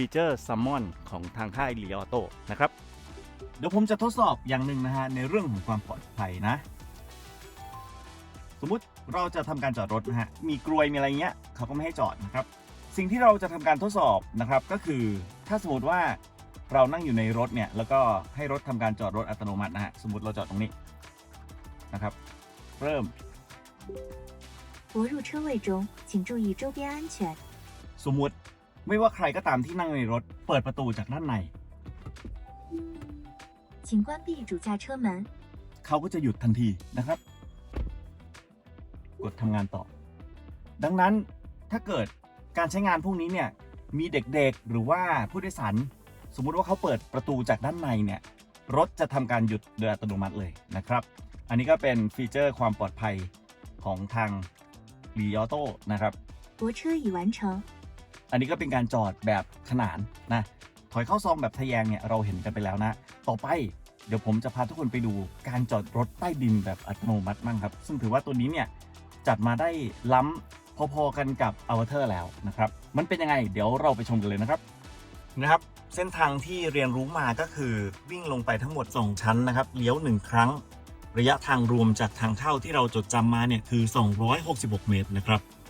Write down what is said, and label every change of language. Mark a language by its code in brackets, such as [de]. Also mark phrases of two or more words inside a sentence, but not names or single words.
[th] เจอร์ Summon ของทางค่าย Li Auto นะครับเดี๋ยวผมจะทดสอบอย่างหนึ่งนะฮะในเรื่องของความปลอดภัยนะสมมุติเราจะทำการจอดรถนะฮะมีกรวยมีอะไรเงี้ยเขาก็ไม่ให้จอดนะครับสิ่งที่เราจะทำการทดสอบนะครับก็คือถ้าสมมติว่าเรานั่งอยู่ในรถเนี่ยแล้วก็ให้รถทำการจอดรถอัตโนมัตินะฮะสมมติเราจอดตรงนี้นะครับเริ่ม [zh] 泊入车位中请注意周边安全 [th] สมมติไม่ว่าใครก็ตามที่นั่งในรถเปิดประตูจากด้านใน [zh] 请关闭主驾车门 [th] เขาก็จะหยุดทันทีนะครับกดทำงานต่อดังนั้นถ้าเกิดการใช้งานพวกนี้เนี่ยมีเด็กๆหรือว่าผู้โดยสารสมมุติว่าเขาเปิดประตูจากด้านในเนี่ยรถจะทำการหยุดโดยอัตโนมัติเลยนะครับอันนี้ก็เป็นฟีเจอร์ความปลอดภัยของทาง Li Auto นะครับ [zh] 泊车已完成 [th] อันนี้ก็เป็นการจอดแบบขนานนะถอยเข้าซองแบบทะแยงเนี่ยเราเห็นกันไปแล้วนะต่อไปเดี๋ยวผมจะพาทุกคนไปดูการจอดรถใต้ดินแบบอัตโนมัติมั่งครับซึ่งถือว่าตัวนี้เนี่ยจัดมาได้ล้ำพอๆกันกับ Avatar แล้วนะครับมันเป็นยังไงเดี๋ยวเราไปชมกันเลยนะครับเส้นทางที่เรียนรู้มาก็คือวิ่งลงไปทั้งหมด2ชั้นนะครับเลี้ยว1ครั้งระยะทางรวมจากทางเข้าที่เราจดจำมาเนี่ยคือ266เมตรนะครับ